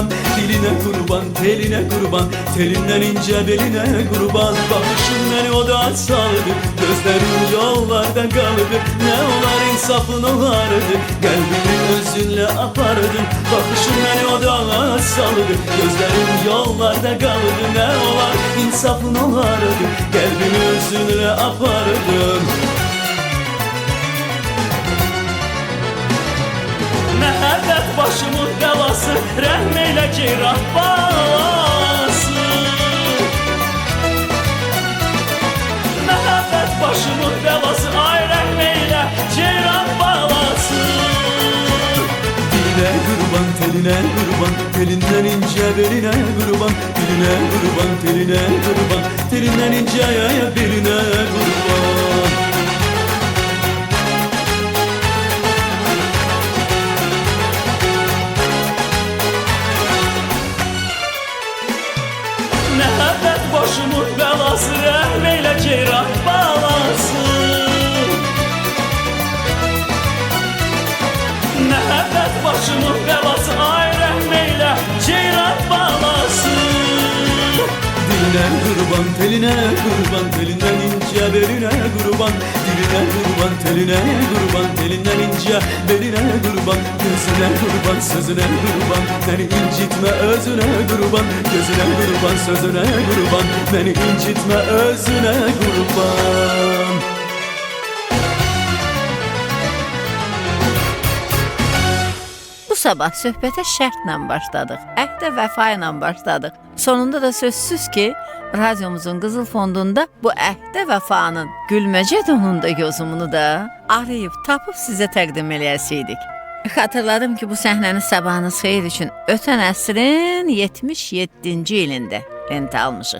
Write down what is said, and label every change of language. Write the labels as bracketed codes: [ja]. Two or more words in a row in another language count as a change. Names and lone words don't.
[tr] Diline kurban, teline kurban, telinden ince beline kurban. Bakışın beni oda saldı, gözlerim yollarda kaldı. Ne olar insafın olardı, kalbimi özünle apardın. Bakışın beni oda saldı, gözlerim yollarda kaldı. Ne olar insafın olardı, kalbimi özünle apardın. [az] Məhəbbət başımın bəlası, rəhm eylə ceyran balası. Məhəbbət başımın bəlası, ay rəhm eylə ceyran balası. [tr] Diline kurban, teline kurban, telinden ince beline kurban. Diline kurban, teline kurban, telinden ince beline kurban. [az] Məhəbbət başımın bəlası, rəhm eylə ceyran balası. Məhəbbət başımın bəlası, ay rəhm eylə ceyran balası. [tr] Diline kurban, teline kurban, telinden ince beline kurban. Diline kurban, teline kurban, telinden ince beline kurban. Gözüne kurban, sözüne kurban, beni incitme özüne kurban. Gözüne kurban, sözüne kurban, beni incitme özüne kurban. [az] Bu sabah söhbətə şərtlə başladıq, əhdə vəfa ilə başladıq. Sonunda da sözsüz ki, radyomuzun qızıl fondunda bu əhdə vəfanın gülməcə donunda yozumunu da arayıb tapıb sizə təqdim eləyəsiydik. Xatırladım ki, bu səhnəni sabahınız xeyir üçün ötən əsrin 77-ci ilində lentə almışıq.